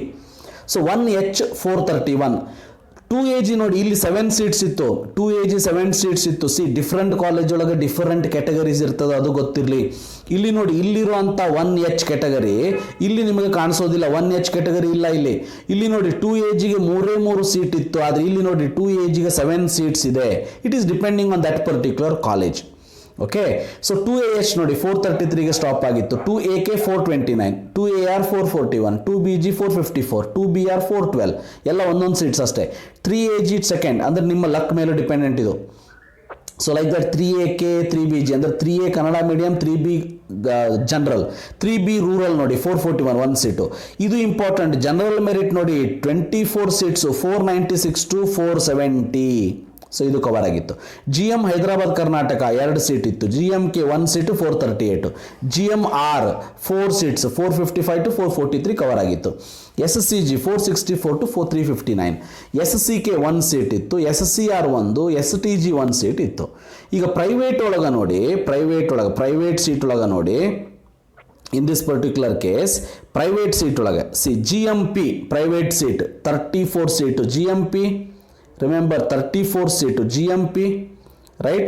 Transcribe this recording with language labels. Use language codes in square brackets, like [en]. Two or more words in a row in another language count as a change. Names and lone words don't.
[kn] ಸೊ 1H 431. 2AG ನೋಡಿ, ಇಲ್ಲಿ 7 ಸೀಟ್ಸ್ ಇತ್ತು, 2AG 7 ಸೀಟ್ಸ್ ಇತ್ತು. [en] different college [kn] ಒಳಗೆ [en] different categories [kn] ಇರ್ತದೆ, ಅದು ಗೊತ್ತಿರಲಿ. ಇಲ್ಲಿ ನೋಡಿ, ಇಲ್ಲಿರುವಂಥ 1H ಕ್ಯಾಟಗರಿ ಇಲ್ಲಿ ನಿಮಗೆ ಕಾಣಿಸೋದಿಲ್ಲ, 1H ಕ್ಯಾಟಗರಿ ಇಲ್ಲ ಇಲ್ಲಿ. ಇಲ್ಲಿ ನೋಡಿ 2AGಗೆ 3 ಸೀಟ್ ಇತ್ತು, ಆದರೆ ಇಲ್ಲಿ ನೋಡಿ 2AGಗೆ 7 ಸೀಟ್ಸ್ ಇದೆ. [en] it is depending on that particular college. okay, so [kn] 2AH ನೋಡಿ 433ಗೆ ಸ್ಟಾಪ್ ಆಗಿತ್ತು, 2AK 429, 2AR 441, 2BG 454, 2BR 412, ಎಲ್ಲ ಒಂದೊಂದು ಸೀಟ್ಸ್ ಅಷ್ಟೇ. 3AG ಸೆಕೆಂಡ್, ಅಂದರೆ ನಿಮ್ಮ ಲಕ್ ಮೇಲೆ ಡಿಪೆಂಡೆಂಟ್ ಇದು. [en] so like that [kn] 3AK 3BG ಅಂದರೆ 3A ಕನ್ನಡ ಮೀಡಿಯಂ, 3B ಜನರಲ್, 3B ರೂರಲ್ ನೋಡಿ 441 1 ಸೀಟು. ಇದು ಇಂಪಾರ್ಟೆಂಟ್. [en] general merit [kn] ನೋಡಿ 24 ಸೀಟ್ಸು, 496 to 470. ಸೊ ಇದು ಕವರ್ ಆಗಿತ್ತು. GM ಹೈದರಾಬಾದ್ ಕರ್ನಾಟಕ 2 ಸೀಟ್ ಇತ್ತು, GMK 1 ಸೀಟು 438, GMR 4 ಸೀಟ್ಸ್ 455 to 443 ಕವರ್ ಆಗಿತ್ತು. SSCG 464 to 359, SSCK 1 ಸೀಟ್ ಇತ್ತು, SSCR 1, STG 1 ಸೀಟ್ ಇತ್ತು. ಈಗ ಪ್ರೈವೇಟ್ ಒಳಗೆ ನೋಡಿ, [en] private seat [kn] ಒಳಗೆ ನೋಡಿ, [en] in this particular case private seat [kn] ಒಳಗೆ GMP [en] private seat [kn] 34 ಸೀಟು, GMP ರಿಮೆಂಬರ್ 34 ಸೀಟು, GMP ರೈಟ್.